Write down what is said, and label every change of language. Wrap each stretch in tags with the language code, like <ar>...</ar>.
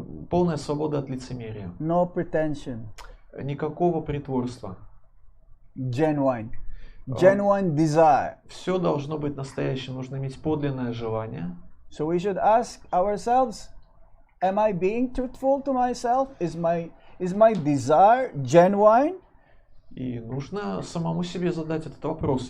<ru>Полная свобода от лицемерия.</ru> <en>No pretension.</en> <ru>Никакого притворства.</ru> <en>Genuine desire.</en> <ru>Все должно быть настоящим. Нужно иметь подлинное желание.</ru> <en>So we should ask ourselves, am I being truthful to myself? Is my desire genuine?</en> <ru>И нужно самому себе задать этот вопрос.</ru>